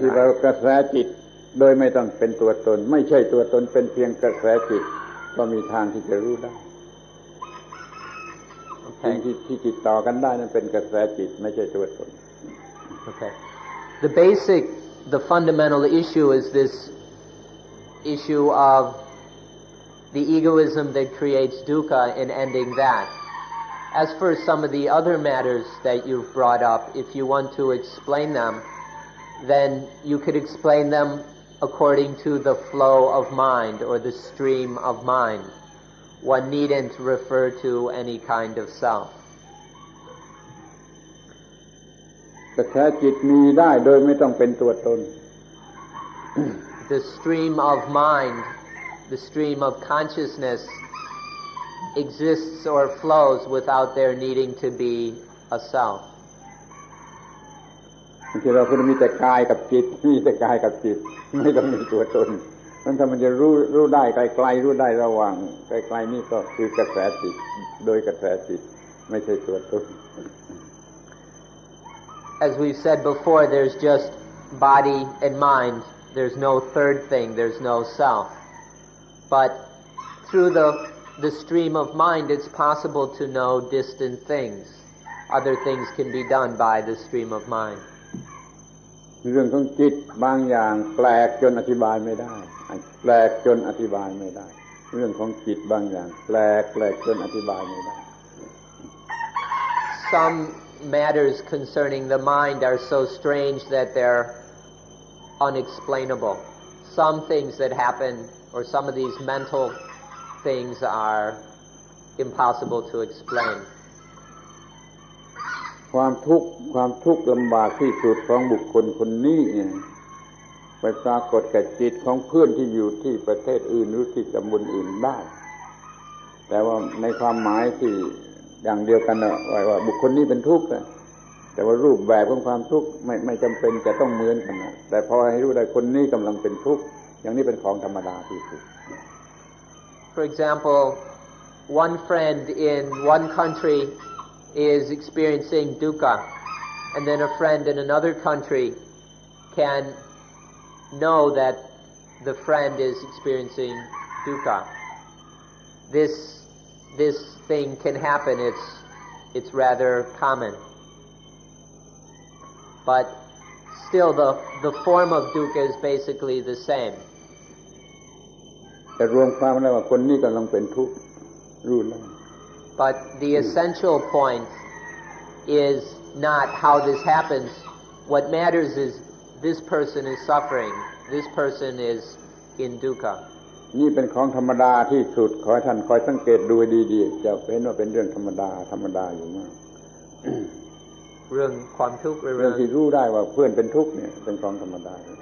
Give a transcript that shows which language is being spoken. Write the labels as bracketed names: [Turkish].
[Thai] อธิบายกระแสจิตโดยไม่ต้องเป็นตัวตนไม่ใช่ตัวตนเป็นเพียงกระแสจิตก็มีทางที่จะรู้ได้สิ่งที่ติดต่อกันได้นั้นเป็นกระแสจิตไม่ใช่ตัวตน [English] Okay. The basic the fundamental issue is this issue of the egoism that creates dukkha and ending that. As for some of the other matters that you've brought up, if you want to explain them, then you could explain them according to the flow of mind or the stream of mind. One needn't refer to any kind of self. [Thai] กระแสจิตมีได้โดยไม่ต้องเป็นตัวตน [English] The stream of mind, the stream of consciousness exists or flows without there needing to be a self. [Thai] บางทีเราพูดมีแต่กายกับจิตมีแต่กายกับจิตไม่ต้องมีตัวตนนั้นถ้ามันจะรู้ได้ไกลๆรู้ได้ระหว่างไกลๆนี่ก็คือกระแสจิตโดยกระแสจิตไม่ใช่ตัวตน [English] As we've said before, there's just body and mind. There's no third thing. There's no self. But through the stream of mind, it's possible to know distant things. Other things can be done by the stream of mind. [Thai] เรื่องของจิตบางอย่างแปลกจนอธิบายไม่ได้แปลกจนอธิบายไม่ได้เรื่องของจิตบางอย่างแปลกจนอธิบายไม่ได้ [English] Some matters concerning the mind are so strange that they're unexplainable. Some things that happen, or some of these mental things, are impossible to explain. [Thai] ความทุกข์ลำบากที่สุดของบุคคลคนนี้ไปปรากฏกับจิตของเพื่อนที่อยู่ที่ประเทศอื่นหรือที่ตำบลอื่นได้ แต่ว่าในความหมายที่อย่างเดียวกันว่าบุคคลนี้เป็นทุกข์แต่ว่ารูปแบบของความทุกข์ไม่จำเป็นจะต้องเหมือนกันแต่พอให้รู้ได้คนนี้กำลังเป็นทุกข์อย่างนี้เป็นของธรรมดาที่สุด [English] For example, one friend in one country is experiencing dukkha, and then a friend in another country can know that the friend is experiencing dukkha. This thing can happen. It's rather common. But still the form of dukkha is basically the same. [Thai] แต่รวมความแล้วว่าคนนี้กำลังเป็นทุกข์รู้แล้ว [English] But the essential point is not how this happens. What matters is this person is suffering. This person is in dukkha. [Thai] นี่เป็นของธรรมดาที่สุดขอให้ท่านคอยสังเกตดูดีๆจะเห็นว่าเป็นเรื่องธรรมดาอยู่มาก เรื่องความทุกข์ เรื่องที่รู้ได้ว่าเพื่อนเป็นทุกข์เนี่ยเป็นของธรรมดา